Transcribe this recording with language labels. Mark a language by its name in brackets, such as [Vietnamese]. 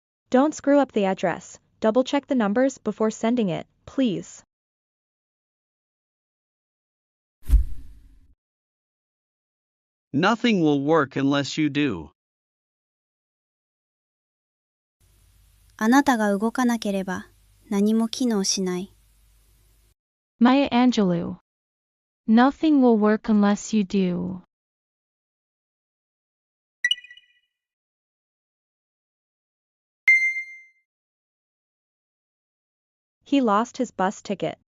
[English] Don't screw up the address. Double check the numbers before sending it, please. Nothing will work unless you do. [Japanese] あなたが動かなければ何も機能しない。 [English] Maya Angelou. Nothing will work unless you do. He lost his bus ticket.